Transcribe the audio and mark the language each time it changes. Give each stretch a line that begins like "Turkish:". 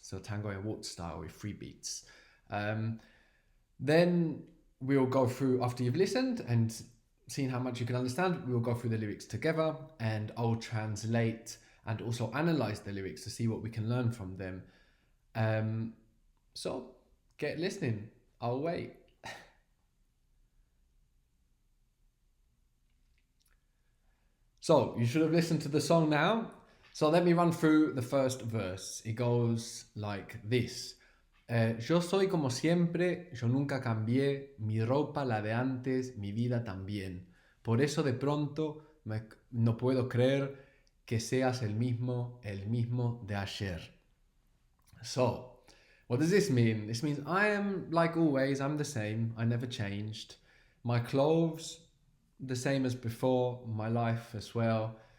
English: So tango and waltz style with 3 beats. Then we'll go through, after you've listened and seen how much you can understand, we'll go through the lyrics together and I'll translate and also analyze the lyrics to see what we can learn from them. So get listening. I'll wait. So you should have listened to the song now. So let me run through the first verse. It goes like this.
Spanish: Yo soy como siempre, yo nunca cambié, mi ropa la de antes, mi vida también. Por eso de pronto no puedo creer que seas el mismo de ayer.
English: So, what does this mean? This means I am like always, I'm the same, I never changed. My clothes, the same as before, my life as well.